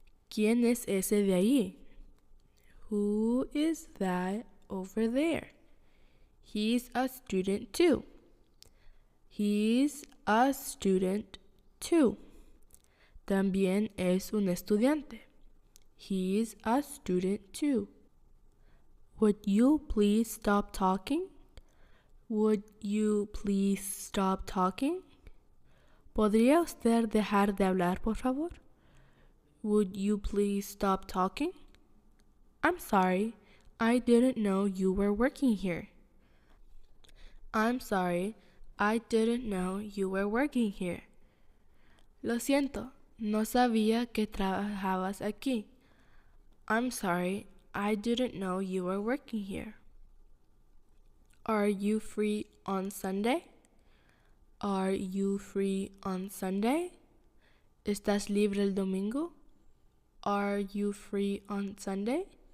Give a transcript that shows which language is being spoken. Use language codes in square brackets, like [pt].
[es] ¿Quién es ese de ahí? [en] Who is that over there? He's a student too. He's a student too. [es] También es un estudiante. [en] He's a student too. Would you please stop talking? Would you please stop talking? [es] ¿Podría usted dejar de hablar, por favor? [en] Would you please stop talking? I'm sorry, I didn't know you were working here. I'm sorry, I didn't know you were working here. [es] Lo siento, no sabía que trabajabas aquí. [en] I'm sorry, I didn't know you were working here. Are you free on Sunday? Are you free on Sunday? [es] ¿Estás libre el domingo? [en] Are you free on Sunday?